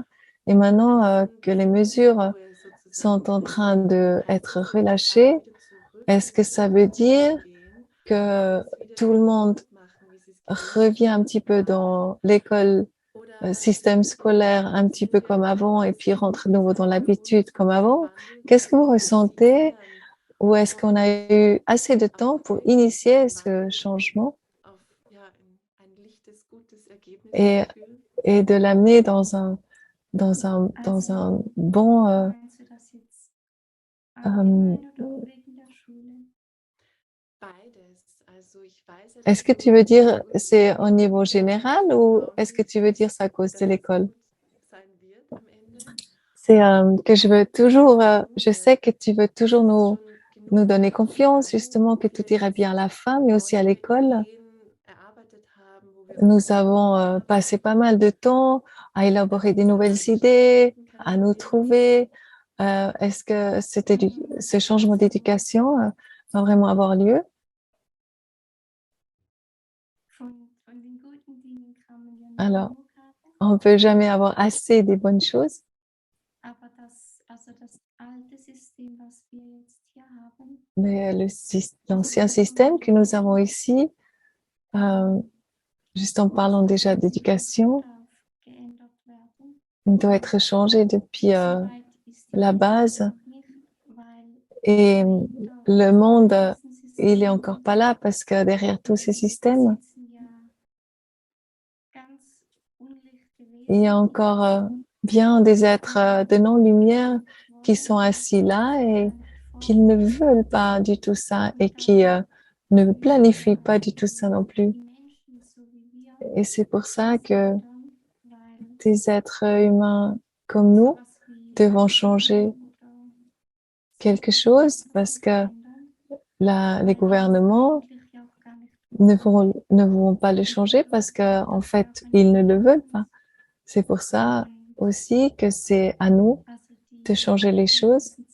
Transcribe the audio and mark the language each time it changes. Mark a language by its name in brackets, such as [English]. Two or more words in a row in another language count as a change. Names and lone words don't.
[French] Et maintenant que les mesures sont en train d'être relâchées, est-ce que ça veut dire que tout le monde revient un petit peu dans l'école, système scolaire, un petit peu comme avant, et puis rentre de nouveau dans l'habitude comme avant? Qu'est-ce que vous ressentez? Ou est-ce qu'on a eu assez de temps pour initier ce changement et, et de l'amener dans un bon... [German] Meinst du das jetzt allgemein oder wegen der Schule? [French] est-ce que tu veux dire c'est au niveau général ou est-ce que tu veux dire c'est à cause de l'école? C'est que je veux toujours, je sais que tu veux toujours nous donner confiance, justement, que tout ira bien à la fin, mais aussi à l'école. Nous avons passé pas mal de temps à élaborer des nouvelles idées, à nous trouver. Est-ce que ce changement d'éducation va vraiment avoir lieu? [German] Von den guten Dingen kann man ja nicht [French] Alors, [German] genug haben, [French] on ne peut jamais avoir assez des bonnes choses, [German] aber das alte System, was wir jetzt hier haben, [French] mais l'ancien système que nous avons ici, juste en parlant déjà d'éducation, [German] darf geändert werden. [French] il doit être changé depuis [German] So weit ist die [French] la [German] Welt [French] base. [German] noch nicht, weil [French] Et le monde, [German] diesen [French] il est encore pas là parce que derrière tous ces systèmes, [German] sitzen ja ganz unlichte [French] il y a [German] Wesen, [French] encore bien des êtres de non-lumière qui sont assis là et qui ne veulent pas du tout ça et qui ne planifient pas du tout ça non plus. [German] die Menschen, so wie wir, [French] Et c'est pour ça que [German] dann, weil [French] des êtres humains comme nous [German] sowas wie [French] devons changer [German] oder [French] quelque chose parce que les gouvernements ne vont pas le changer parce qu'en fait, ils ne le veulent pas. C'est pour ça aussi que c'est à nous de changer les choses.